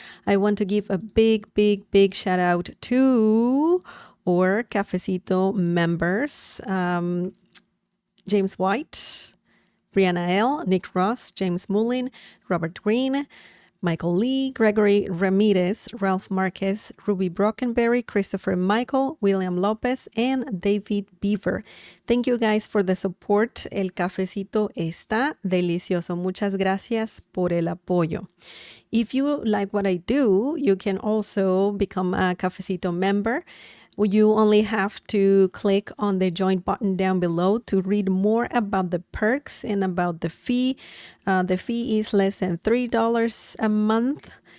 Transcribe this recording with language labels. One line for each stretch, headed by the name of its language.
English: I want to give a big shout out to our Cafecito members, James White, Brianna L., Nick Ross, James Mullin, Robert Green, Michael Lee, Gregory Ramirez, Ralph Marquez, Ruby Brockenberry, Christopher Michael, William Lopez, and David Beaver. Thank you guys for the support.
Spanish: El cafecito está delicioso. Muchas gracias por el apoyo.
English: If you like what I do, you can also become a Cafecito member. You only have to click on the join button down below to read more about the perks and about the fee. The fee is less than $3 a month.